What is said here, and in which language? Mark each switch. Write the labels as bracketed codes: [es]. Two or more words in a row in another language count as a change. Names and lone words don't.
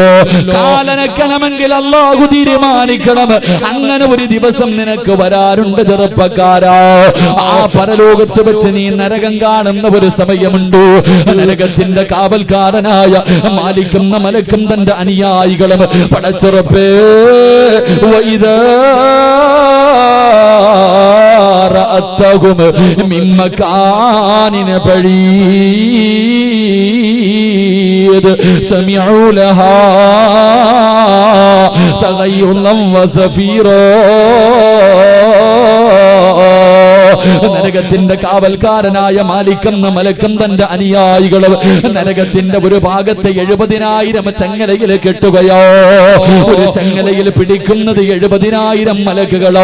[ml] കാലനക്കണമെങ്കിൽ അല്ലാഹു തീരുമാനിക്കണം. അങ്ങനെ ഒരു ദിവസം നിനക്ക് വരാനുണ്ട് ചെറുപ്പക്കാരാ. ആ പരലോകത്ത് വെച്ച് നീ നരകം കാണുന്ന ഒരു സമയമുണ്ട്. നരകത്തിന്റെ കാവൽക്കാരനായ മാലിക്കുന്ന മലക്കും തന്റെ അനുയായികളും പടച്ചുറപ്പേ [ar] رأتهم من مكان بعيد سمعوا لها تغيظا وزفيرا. [ml] നരകത്തിന്റെ കാവൽക്കാരനായ മാലിക്കെന്ന മലക്കും തന്റെ അനുയായികളും നരകത്തിന്റെ ഒരു ഭാഗത്തെ 70,000 ചങ്ങലയിൽ കെട്ടുകയോ. ഒരു ചങ്ങലയിൽ പിടിക്കുന്നത് 70,000 മലക്കുകളോ.